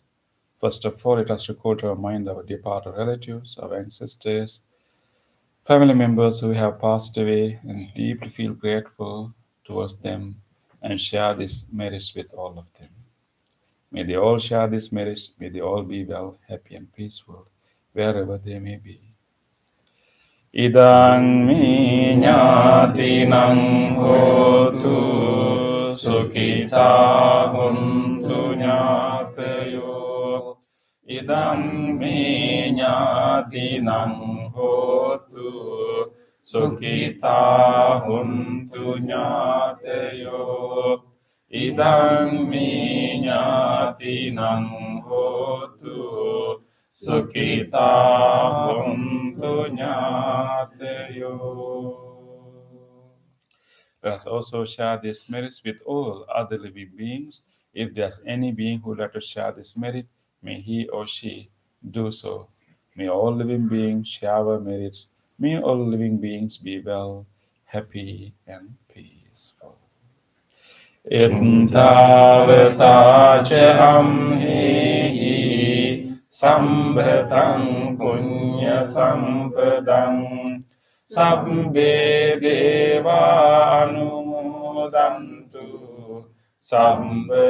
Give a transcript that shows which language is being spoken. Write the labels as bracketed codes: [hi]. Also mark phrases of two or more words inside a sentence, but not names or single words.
[en] First of all, let us recall to our mind our departed relatives, our ancestors, family members who have passed away, and deeply feel grateful towards them and share these merits with all of them. May they all share these merits. May they all be well, happy, and peaceful, wherever they may be. [pi] Idang me ñātinang hotu sukhita huntu ñātayo. Idang me ñātinang hotu sukhita huntu ñātayo. Idang me ñātinang hotu sukhita huntu ñātayo. [en] Let us also share this merits with all other living beings. If there's any being who would like to share this merit, may he or she do so. May all living beings share our merits. May all living beings be well, happy, and peaceful. [pi] Ittavata ca amhehi sambhatam punya sampadam sabbe deva anumodantu sabba